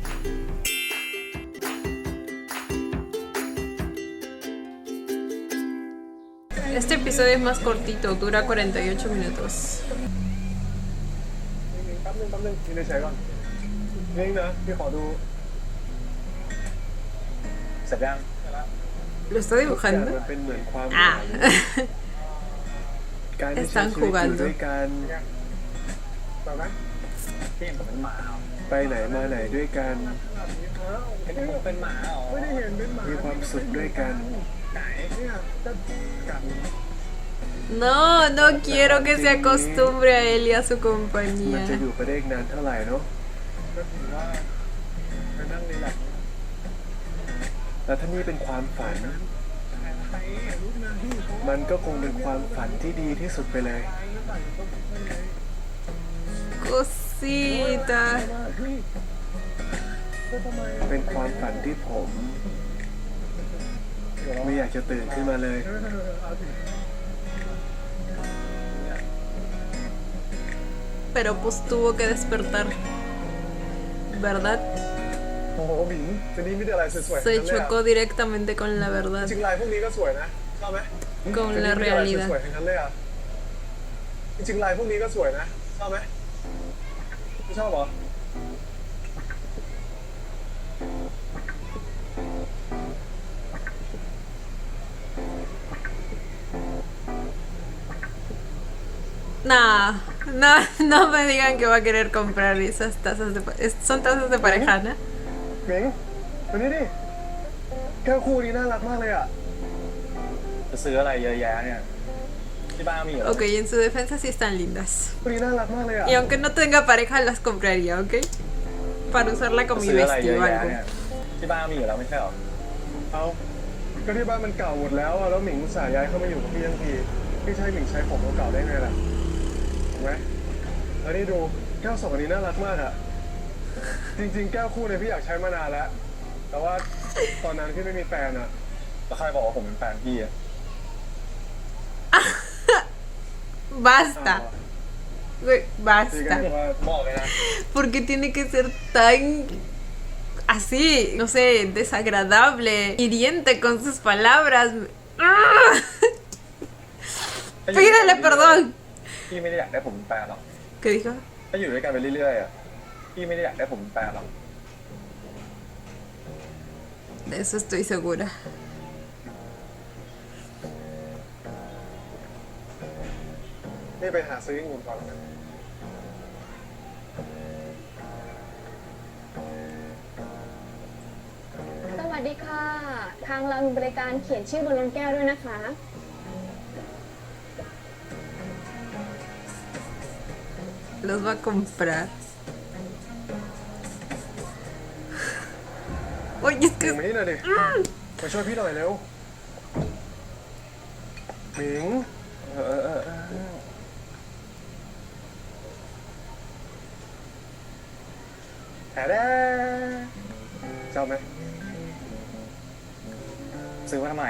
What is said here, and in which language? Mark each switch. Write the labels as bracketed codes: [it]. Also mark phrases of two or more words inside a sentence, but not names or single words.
[es] Este episodio es más cortito, dura 48 minutos. ¿Lo está dibujando? Ah. Están jugando. [th] ไปไหนมาไหนด้วยกันมีความสุขด้วยกัน [es] No, no quiero que se acostumbre a él y a su [th] มัน [es] compañía. [th] จะอยู่ไปได้อีกนานเท่าไหร่เนาะแต่ถ้านี่เป็นความฝันมันก็คงเป็นความฝันที่ดีที่สุดไปเลย [es] Cosita. [th] เป็นความฝันที่ผมไม่อยากจะตื่นขึ้นมาเลย [es] Pero pues tuvo que despertar, ¿verdad? [th] โอ้โหหมิงวันนี้มีแต่อะไรสวยๆ [es] Se chocó directamente con la [th] จ [es] verdad, [th] ริงๆลายพวกนี้ก็สวยนะชอบไหม [es] con la [th] ส [es] realidad. [th] วยๆทั้งนั้นเลยอ่ะจริงๆลายพวกนี้ก็สวยนะชอบไหมไม่ชอบเหรอ [es] No, no, no me digan que va a querer comprar esas tazas de son tazas de parejana. [th] หมิงมานี่ดิแก้วคู่นี้น่ารักมากเลยอ่ะ จะซื้ออะไรเยอะแยะเนี่ยที่บ้านมีเหรอ [es] Ok, en su defensa sí están lindas. [th] คู่นี้น่ารักมากเลยอ่ะ [es] Y aunque no tenga pareja, las compraría, ¿ok? Para usarla [th] จะ [es] con mi [th] ซื้ออะไรเยอะ [es] vestido o [th] แยะ [es] algo. [th] เนี่ยที่บ้านมีอยู่แล้วไม่ใช่เหรอ เอาก็ที่บ้านมันเก่าหมดแล้วอ่ะแล้วหมิงอุตส่าห์ย้ายเข้ามาอยู่กับพี่ทั้งทีพี่ใช้หมิงใช้ของเก่าๆได้ไงล่ะถูกไหมแล้วนี่ดูแก้วสองอันนี้น่ารักมากอ่ะจริงๆแก้วคู่เนี่ยพี่อยากใช้มานานแล้วแต่ว่าตอนนั้นพี่ไม่มีแฟนอ่ะ แล้วใครบอกว่าผมเป็นแฟนพี่อะ [es] Basta. Güey, [th] พี่ก็ [es] basta. [th] ว่า บอกเลยนะ [es] ¿Por qué tiene que ser tan así, no sé, desagradable, hiriente con sus palabras? ¡Ah! Pídele perdón. [th] พี่ไม่ได้อยากได้ผมเป็นแฟนหรอก [es] ¿Qué dijo? [th] ถ้าอยู่ด้วยกันไปเรื่อยๆอะพี่ไม่ได้อยากได้ผมเป็นแฟนหรอก [es] De eso estoy segura. [th] นี่ไปหาซื้อองุ่นก่อนนะ สวัสดีค่ะ ทางเรามีบริการเขียนชื่อบนลงแก้วด้วยนะคะ [es] Los va a comprar. Oye, es [th] หมิง [es] que [th] มานี่หน่อยดิมาช่วยพี่หน่อยเร็วหมิงแหด้ชอบไหม ซื้อมาทำไมอะ